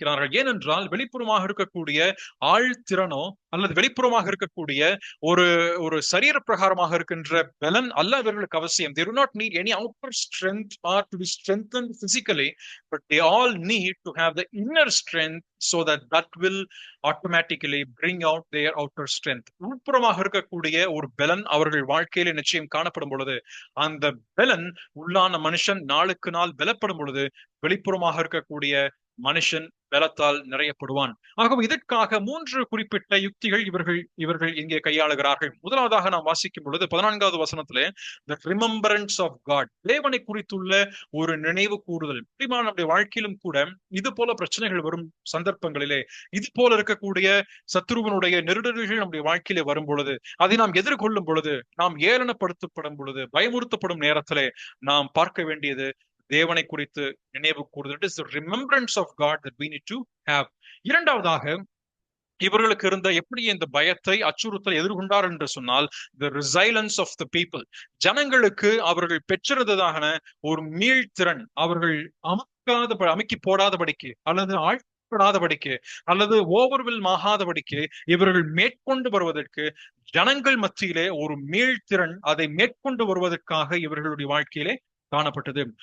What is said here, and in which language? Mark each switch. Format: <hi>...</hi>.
<ta>ஏனென்றால் வெளிப்புறமாக இருக்கக்கூடிய ஆழ்திறனோ அல்லது வெளிப்புறமாக இருக்கக்கூடிய ஒரு சரீர பிரகாரமாக இருக்கின்ற பலன் அல்ல இவர்களுக்கு அவசியம்.</ta> <en>They do not need any outer strength or to be strengthened physically, but they all need to have the inner strength so that will automatically bring out their outer strength.</en> <ta>உட்புறமாக இருக்கக்கூடிய ஒரு பலன் அவர்கள் வாழ்க்கையில நிச்சயம் காணப்படும் பொழுது அந்த பலன் உள்ளான மனுஷன் நாளுக்கு நாள் பலப்படும் பொழுது வெளிப்புறமாக இருக்கக்கூடிய மனுஷன் பலத்தால் நிறையப்படுவான். ஆகவே இதற்காக 3 குறிப்பிட்ட யுக்திகள் இவர்கள் இங்கே கையாளுகிறார்கள். முதலாவதாக நாம் வாசிக்கும் பொழுது 14வது வசனத்திலே</ta> <en>the remembrance of God,</en> <ta>தேவனை குறித்துள்ள ஒரு நினைவு கூறுதல். நம்முடைய வாழ்க்கையிலும் கூட இது போல பிரச்சனைகள் வரும் சந்தர்ப்பங்களிலே, இது போல இருக்கக்கூடிய சத்துருவனுடைய நெருடல்கள் நம்முடைய வாழ்க்கையிலே வரும் பொழுது, அதை நாம் எதிர்கொள்ளும் பொழுது, நாம் ஏளனப்படுத்தப்படும் பொழுது, பயமுறுத்தப்படும் நேரத்திலே நாம் பார்க்க வேண்டியது தேவனை குறித்து நினைவு கூறுதல்.</ta> <en>It is the remembrance of God that we need to have.</en> <ta>இரண்டாவதாக இவர்களுக்கு இருந்த எப்படி இந்த பயத்தை அச்சுறுத்தல் எதிர்கொண்டார் என்று சொன்னால்</ta> <en>the resilience of the people.</en> <ta>ஜனங்களுக்கு அவர்கள் பெற்றிருந்ததான ஒரு மீள்திறன், அவர்கள் அமுக்கி போடாதபடிக்கு அல்லது ஆழ்படாதபடிக்கு அல்லது ஓவர்வெல்ம் ஆகாதபடிக்கு இவர்கள் மேற்கொண்டு வருவதற்கு ஜனங்கள் மத்தியிலே ஒரு மீள்திறன், அதை மேற்கொண்டு வருவதற்காக இவர்களுடைய வாழ்க்கையிலே காணப்பட்டது.</ta>